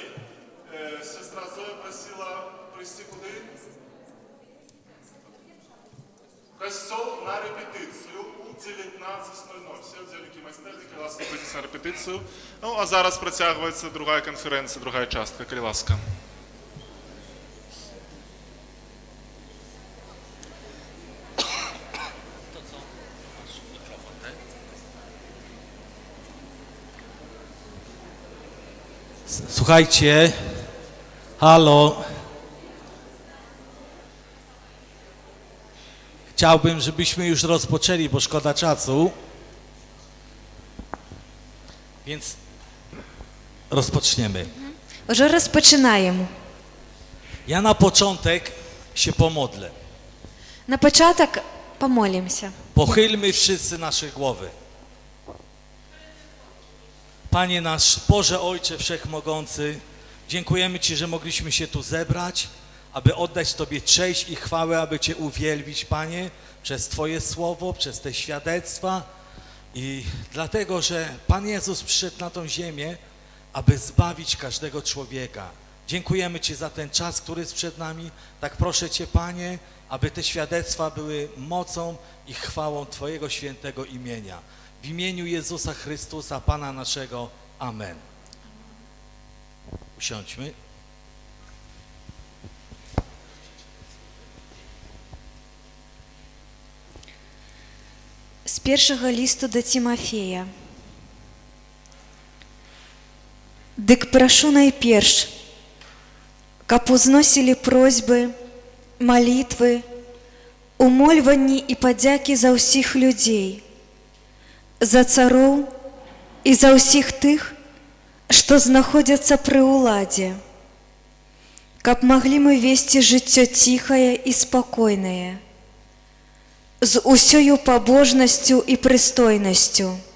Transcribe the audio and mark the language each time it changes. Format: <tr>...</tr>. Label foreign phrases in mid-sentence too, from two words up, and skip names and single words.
<uk>Сестра Зоя просила прийти куди? В костел на репетицію у 19:00. Всі удзельники майстерні, коли ласка, прийдіть на репетицію. Ну, а зараз протягується друга конференція, друга частка, коли ласка.</uk> <pl>Słuchajcie, halo. Chciałbym, żebyśmy już rozpoczęli, bo szkoda czasu. Więc rozpoczniemy.</pl> <uk>Вже розпочинаємо.</uk> <pl>Ja na początek się pomodlę.</pl> <uk>На початок помолимося.</uk> <pl>Pochylmy wszyscy nasze głowy. Panie nasz, Boże Ojcze Wszechmogący, dziękujemy Ci, że mogliśmy się tu zebrać, aby oddać Tobie cześć i chwałę, aby Cię uwielbić, Panie, przez Twoje słowo, przez te świadectwa i dlatego, że Pan Jezus przyszedł na tą ziemię, aby zbawić każdego człowieka. Dziękujemy Ci za ten czas, który jest przed nami. Tak proszę Cię, Panie, aby te świadectwa były mocą i chwałą Twojego świętego imienia. W imieniu Jezusa Chrystusa, Pana naszego. Amen. Usiądźmy.</pl> <uk>З першого листу до Тимофея.</uk> <be>Дык прашу найперш, каб узносілі просьбы, молитвы, умольванні і падзякі за ўсіх людзей, за цароў і за ўсіх тых, што знаходзяцца пры ўладзе, каб маглі мы весці жыццё ціхае і спакойнае, з усёю пабожнасцю і прыстойнасцю.</be>